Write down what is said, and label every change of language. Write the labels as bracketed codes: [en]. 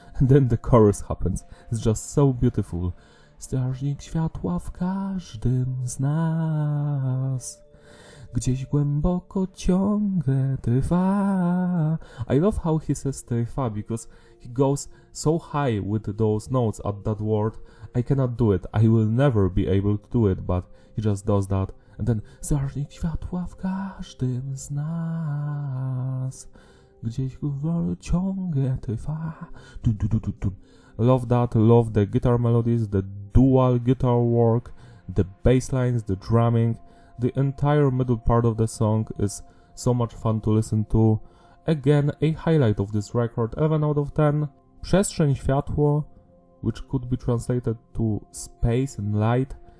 [en] And then the chorus happens. It's just so beautiful. [pl] Strażnik światła w każdym z nas. Gdzieś głęboko ciągle trwa. [en] I love how he says trwa because he goes so high with those notes at that word. I cannot do it. I will never be able to do it, but he just does that. And then [pl] strażnik światła w każdym z nas. Gdzieś ciągle trwa. [en] Love that. Love the guitar melodies, the dual guitar work, the bass lines, the drumming. The entire middle part of the song is so much fun to listen to. Again, a highlight of this record, 11 out of 10. Przestrzeń światło, which could be translated to space and light.